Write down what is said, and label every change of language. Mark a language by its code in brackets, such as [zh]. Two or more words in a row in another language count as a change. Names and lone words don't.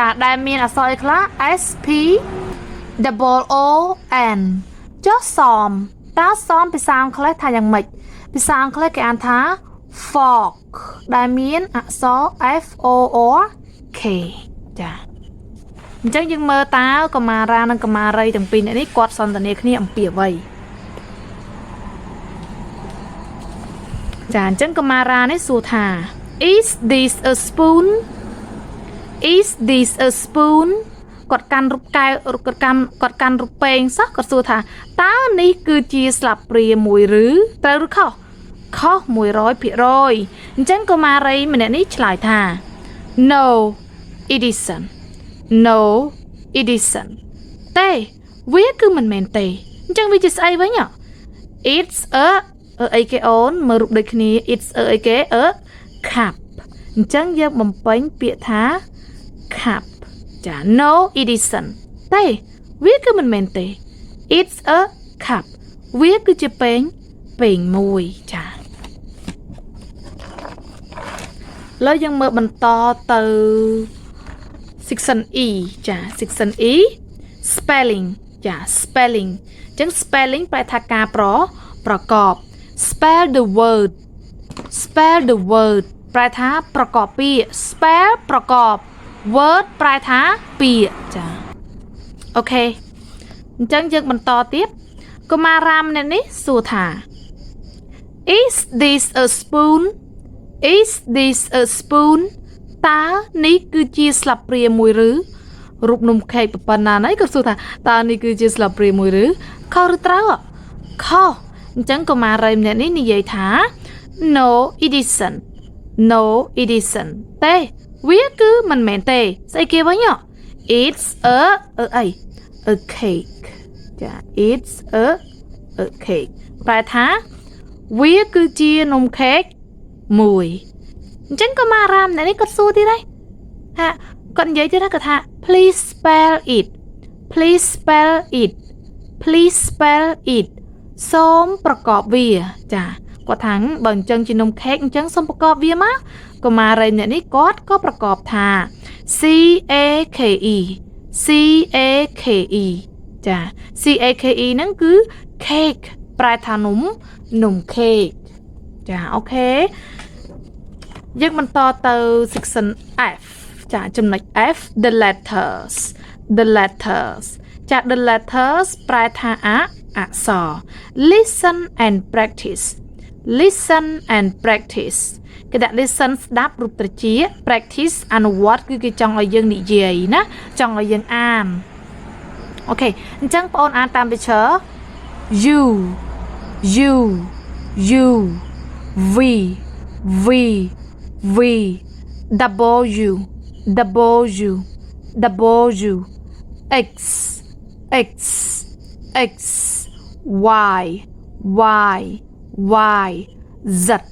[km] ដែលមានអក្សរអីខ្លះ [en] S P double O N [km] ចុះសមតើសមភាសាអង់គ្លេសថាយ៉ាងម៉េចភាសាអង់គ្លេសគេអានថា fork ដែលមានអក្សរ [en] F O R K [km] ចាអញ្ចឹងយើងមើលតើកុមារានិងកុមារីទាំងពីរនាក់នេះគាត់សន្ទនាគ្នាអំពីអ្វី ចាអញ្ចឹងកុមារានេះសួរថា [en] Is this a spoon Is this a spoon [km] គាត់កាន់រូបកែវគាត់កាន់រូបពេងសោះគាត់សួរ ថាតើនេះគឺជាស្លាបព្រាមួយឬត្រូវឬខុស100%អញ្ចឹងកុមារីម្នាក់នេះឆ្លើយ ថា [en] No it isn't No it isn't [km] ទេវាគឺមិនមែនទេអញ្ចឹងវាជាស្អីវិញ [en] It's a [km] អីគេអូនមើលរូបដូចគ្នា [en] It's a [km] អីគេ [en] a cup [km] អញ្ចឹងយើងបំពេញពាក្យថា cup ចា No it isn't ទេវាគឺមិនមែនទេ [en] It's a cup [km] វាគឺជាពេងមួយចាឥ ឡូវយើងមើលបន្តទៅ section E ចា [en] section E spelling [km] ចា spelling អញ្ចឹង spelling ប្រែថាការប្រកប [en] spell the word [km] ប្រែថាប្រកបពាក្យ spell ប្រកប word ប្រែថាពាក្យចាអូខេអញ្ចឹងយើងបន្តទៀតកុមារាម្នាក់នេះសួរ ថា [en] Is this a spoon Is this a spoon [km] តើនេះគឺជាស្លាបព្រាមួយឬរូបនំខេកប៉ុណ្ណាណៃក៏សួរថាតើនេះគឺជាស្លាបព្រាមួយឬខុសឬត្រូវខុសអញ្ចឹងកុមារីម្នាក់នេះនិយាយថា No [en] it isn't No it isn't [km] ទេវាគឺមិនមែនទេស្អីគេវិញ [en] It's a cake ចា It's a [km] cake ប្រែថាវាគឺជានំខេកមួយអញ្ចឹងកុមារាម្នាក់នេះគាត់សួរទៀតហើយថាគាត់និយាយទៀតគាត់ថា [en] Please spell it Please spell it [km] Please spell it សូមប្រកបវាចាគាត់ថាបើអញ្ចឹងជានំខេកអញ្ចឹងសូមប្រកបវាមកកុមារីម្នាក់នេះគាត់ក៏ប្រកបថា [en] C A K [km] E ចា [en] C A K E [km] ហ្នឹងគឺ cake ប្រែថានំខេកចាអូខេយើងបន្តទៅ [en] section F [km] ចាចំណុច F [en] the letters [km] ចា [en] the letters [km] ប្រែថាអក្សរ [en] listen and practice [km] គេដាក់ listen ស្ដាប់រូបត្រចៀក practice អនុវត្តគឺគេចង់ឲ្យយើងនិយាយណាចង់ឲ្យយើងអានអូខេអញ្ចឹងបងអូនអានតាម [en] picture you V W X Y Z